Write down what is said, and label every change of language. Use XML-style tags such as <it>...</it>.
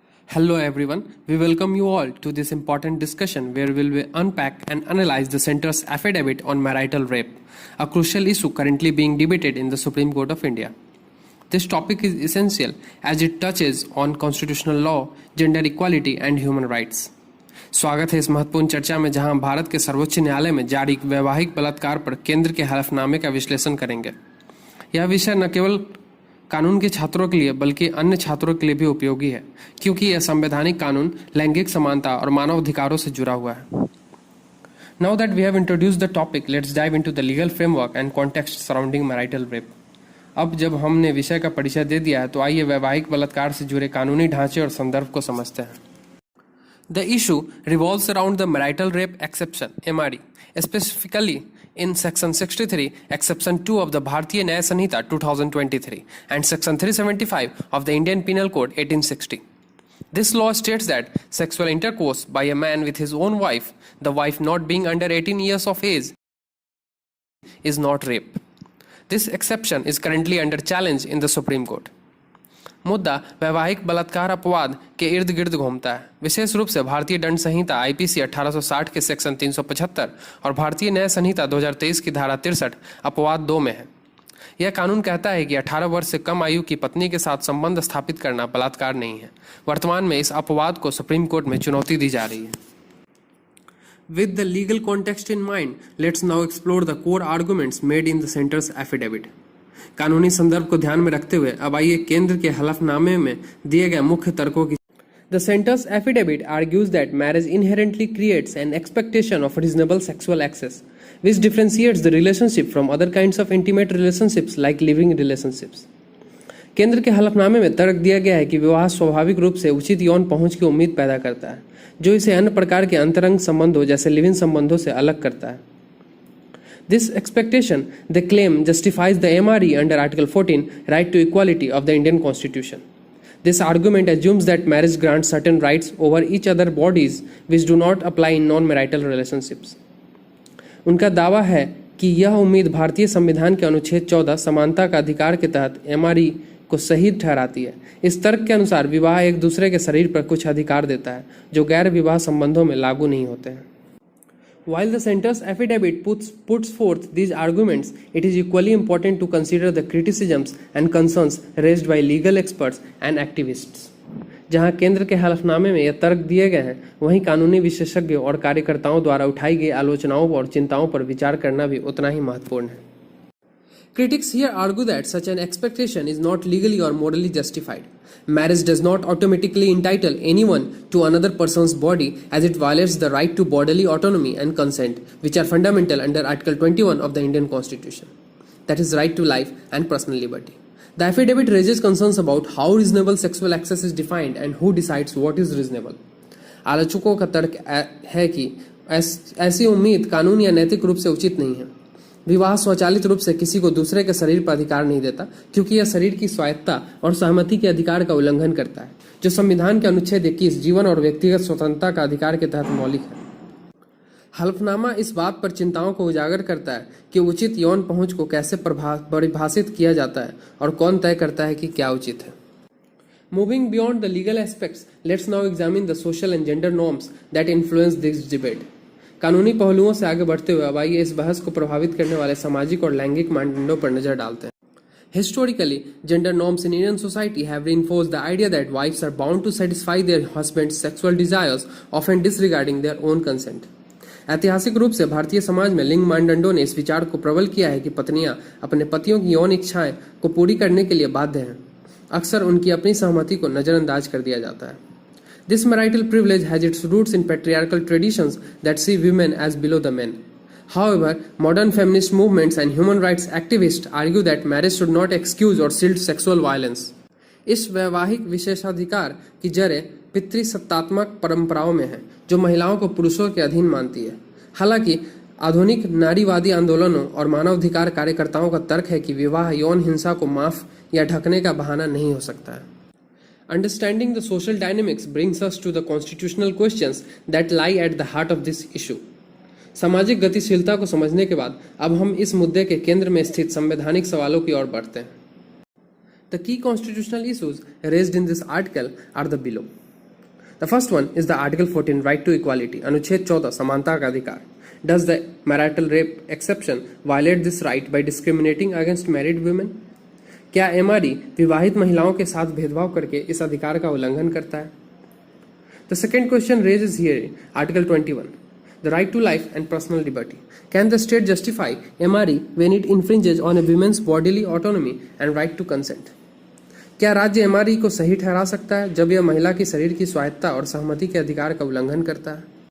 <en>Hello everyone, we welcome you all to this important discussion where we will unpack and analyze the centre's affidavit on marital rape, a crucial issue currently being debated in the Supreme Court of India. This topic is essential as it touches on constitutional law, gender equality and human rights.</en> <hi>स्वागत है इस महत्वपूर्ण चर्चा में जहां भारत के सर्वोच्च न्यायालय में जारी वैवाहिक बलात्कार पर केंद्र के हलफनामे का विश्लेषण करेंगे। यह विषय न केवल कानून के छात्रों के लिए बल्कि अन्य छात्रों के लिए भी उपयोगी है क्योंकि यह संवैधानिक कानून लैंगिक समानता और मानव अधिकारों से जुड़ा हुआ है।</hi> <en>Now that we have introduced the topic, let's dive into the legal framework and context surrounding marital rape.</en> <hi>अब जब हमने विषय का परिचय दे दिया है तो आइए वैवाहिक बलात्कार से जुड़े कानूनी ढांचे और संदर्भ को समझते हैं।</hi> <en>The issue revolves around the marital rape exception, MRE, specifically in Section 63, Exception 2 of the Bharatiya Nyaya Sanhita 2023 and Section 375 of the Indian Penal Code 1860. This law states that sexual intercourse by a man with his own wife, the wife not being under 18 years of age, is not rape. This exception is currently under challenge in the Supreme Court.</en> <hi>मुद्दा वैवाहिक बलात्कार अपवाद के इर्द गिर्द घूमता है, विशेष रूप से भारतीय दंड संहिता आईपीसी 1860 के सेक्शन 375 और भारतीय न्याय संहिता 2023 की धारा 63 अपवाद 2 में है। यह कानून कहता है कि 18 वर्ष से कम आयु की पत्नी के साथ संबंध स्थापित करना बलात्कार नहीं है। वर्तमान में इस अपवाद को सुप्रीम कोर्ट में चुनौती दी जा रही है।</hi> <en>With the legal context in mind, let's now explore the core arguments made in the center's affidavit.</en> <hi>कानूनी संदर्भ को ध्यान में रखते हुए अब आइए केंद्र के हलफनामे में दिए गए मुख्य तर्कों की।</hi> <en>The center's affidavit argues that marriage inherently creates an expectation of reasonable sexual access, which differentiates the relationship from other kinds of intimate relationships like living relationships.</en> <hi>केंद्र के हलफनामे में तर्क दिया गया है कि विवाह स्वाभाविक रूप से उचित यौन पहुंच की उम्मीद पैदा करता है, जो इसे अन्य प्रकार के अंतरंग संबंधों जैसे लिव इन संबंधों से अलग करता है।</hi> <en>This expectation, they claim, justifies the MRE under Article 14, right to equality of the Indian Constitution. This argument assumes that marriage grants certain rights over each other bodies which do not apply in non-marital relationships.</en> <hi>उनका दावा है कि यह उम्मीद भारतीय संविधान के अनुच्छेद 14 समानता का अधिकार के तहत MRE को सही ठहराती है। इस तर्क के अनुसार विवाह एक दूसरे के शरीर पर कुछ अधिकार देता है जो गैर विवाह संबंधों में लागू नहीं होते हैं।</hi> <en>While the center's affidavit puts forth these arguments, it is equally important to consider the criticisms and concerns raised by legal experts and activists.</en> <hi>जहां केंद्र के हलफनामे में ये तर्क दिए गए हैं, वहीं कानूनी विशेषज्ञों और कार्यकर्ताओं द्वारा उठाई गई आलोचनाओं और चिंताओं पर विचार करना भी उतना ही महत्वपूर्ण है।</hi> <en>Critics here argue that such an expectation is not legally or morally justified. Marriage does not automatically entitle anyone to another person's body as it violates the right to bodily autonomy and consent, which are fundamental under Article 21 of the Indian Constitution. That is right to life and personal liberty. The affidavit raises concerns about how reasonable sexual access is defined and who decides what is reasonable.</en> <hi>आलोचकों का तर्क है कि ऐसी उम्मीद कानून या नैतिक रूप से उचित नहीं है। विवाह स्वचालित रूप से किसी को दूसरे के शरीर पर अधिकार नहीं देता क्योंकि यह शरीर की स्वायत्तता और सहमति के अधिकार का उल्लंघन करता है, जो संविधान के अनुच्छेद 21 जीवन और व्यक्तिगत स्वतंत्रता का अधिकार के तहत मौलिक है। हलफनामा इस बात पर चिंताओं को उजागर करता है कि उचित यौन पहुंच को कैसे परिभाषित किया जाता है और कौन तय करता है कि क्या उचित है।</hi> <en>Moving beyond the legal aspects, let's now examine the social and gender norms that influence this debate.</en> <hi>कानूनी पहलुओं से आगे बढ़ते हुए अब आइए इस बहस को प्रभावित करने वाले सामाजिक और लैंगिक मानदंडों पर नजर डालते हैं।</hi> <en>Historically, gender norms in Indian society have reinforced the idea that wives are bound to satisfy their husband's sexual desires, often disregarding their own consent.</en> <hi>ऐतिहासिक रूप से भारतीय समाज में लिंग मानदंडों ने इस विचार को प्रबल किया है कि पत्नियां अपने पतियों की यौन इच्छाएं को पूरी करने के लिए बाध्य हैं। अक्सर उनकी अपनी सहमति को नजरअंदाज कर दिया जाता है।</hi> <en>This marital privilege has its roots in patriarchal traditions that see women as below the men. However, modern feminist movements and human rights activists argue that marriage should not excuse or shield sexual violence.</en> <hi>इस वैवाहिक विशेषाधिकार की जड़ें पितृसत्तात्मक परंपराओं में हैं, जो महिलाओं को पुरुषों के अधीन मानती है। हालांकि आधुनिक नारीवादी आंदोलनों और मानवाधिकार कार्यकर्ताओं का तर्क है कि विवाह यौन हिंसा को माफ या ढकने का बहाना नहीं हो सकता है।</hi> <en>Understanding the social dynamics brings us to the constitutional questions that lie at the heart of this issue.</en> <hi>सामाजिक गतिशीलता को समझने के बाद अब हम इस मुद्दे के केंद्र में स्थित संवैधानिक सवालों की ओर बढ़ते हैं।</hi> <en>The key constitutional issues raised in this article are the below. The first one is the Article 14, right to equality,</en> <hi>अनुच्छेद 14, समानता का अधिकार.</hi> <en>Does the marital rape exception violate this right by discriminating against married women?</en> <hi>क्या MRE विवाहित महिलाओं के साथ भेदभाव करके इस अधिकार का उल्लंघन करता है?</hi> <en>The second question raises here Article 21, the right to life and personal liberty. Can the state justify MRE when it infringes on a woman's bodily autonomy and right to consent?</en> <hi>क्या राज्य MRE को सही ठहरा सकता है जब यह महिला की शरीर की स्वायत्तता और सहमति के अधिकार का उल्लंघन करता है?</hi>